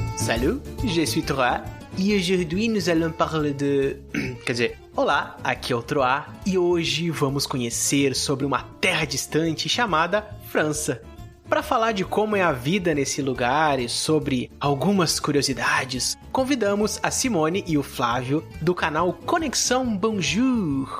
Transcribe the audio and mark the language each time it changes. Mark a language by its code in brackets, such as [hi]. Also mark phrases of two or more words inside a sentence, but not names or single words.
[fr] Salut, je suis Troa e aujourd'hui nous allons parler de... [pt] Quer dizer, olá, aqui é o Troa e hoje vamos conhecer sobre uma terra distante chamada França. Para falar de como é a vida nesse lugar e sobre algumas curiosidades, convidamos a Simone e o Flávio do canal Conexão Bonjour.